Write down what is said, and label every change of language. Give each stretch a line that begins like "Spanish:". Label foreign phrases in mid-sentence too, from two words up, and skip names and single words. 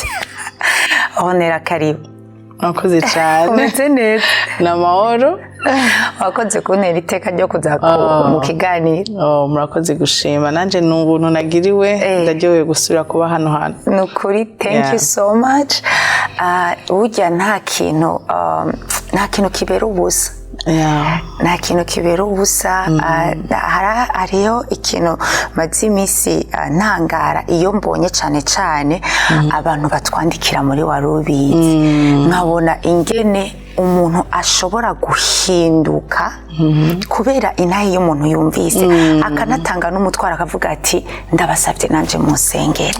Rundi: Ornella, karibu. Murakoze cyane. Umeze neza? Namahoro. Wakoze kuntera iteka ryo kuza mu kiganiro. Murakoze gushima. Nanje n'ubuntu nagiriwe, ndajyowe gusubira kuba hano. Nukuri
English: thank you so much.
Rundi: Burya nta kintu kibera ubusa. Nta kintu kibera ubusa. Hariho ikintu maze iminsi ntangara iyo mbonye cyane abantu batwandikira muri Warubizi, nkabona ingene umuntu ashobora guhinduka kubera intahe y'umuntu yumvise, akanatanga n'umutware akavuga ati ndabasabye nanje musengere.